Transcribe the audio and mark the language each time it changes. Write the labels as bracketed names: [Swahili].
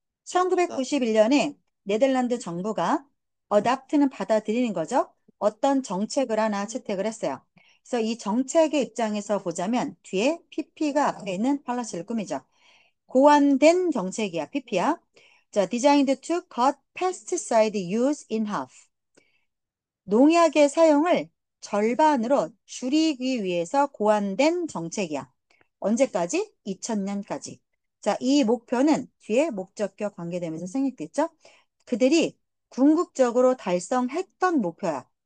[Korean] 1991년에 네덜란드 정부가 어답트는 받아들이는 거죠. 어떤 정책을 하나 채택을 했어요. 그래서 이 정책의 입장에서 보자면 뒤에 PP가 앞에 있는 팔라스를 꾸미죠. 고안된 정책이야, PP야. [English] 자, designed to cut pesticide use in half. [Korean] 농약의 사용을 절반으로 줄이기 위해서 고안된 정책이야. 언제까지? 2000년까지. 자, 이 목표는 뒤에 목적과 관계되면서 생략됐죠? 그들이 궁극적으로 달성했던 목표야.